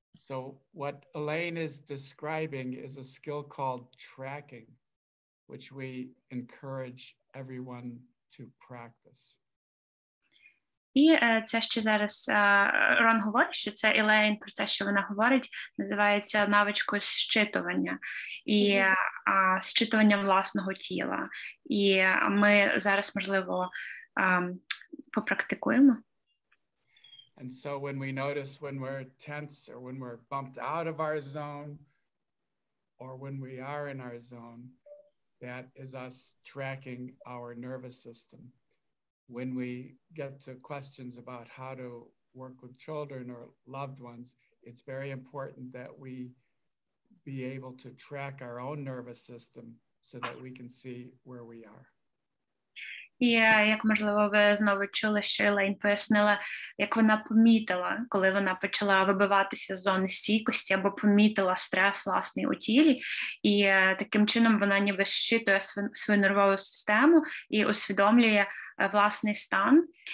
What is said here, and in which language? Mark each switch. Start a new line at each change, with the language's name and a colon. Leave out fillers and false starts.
English: So what Elaine is describing is a skill called tracking, which we encourage everyone to practice.
Ukrainian: І це, що зараз Рон говорить, що це Елейн, про те, що вона говорить, називається навичкою зчитування. І зчитування власного тіла. І ми зараз, можливо, попрактикуємо.
English: And so when we notice when we're tense or when we're bumped out of our zone or when we are in our zone, that is us tracking our nervous system. When we get to questions about how to work with children or loved ones, it's very important that we be able to track our own nervous system so that we can see where we are.
Ukrainian: І як, можливо, ви знову чули, що Елейн пояснила, як вона помітила, коли вона почала вибиватися з зони стійкості або помітила стрес власний у тілі, і таким чином вона ніби щитує свою нервову систему і усвідомлює власний стан.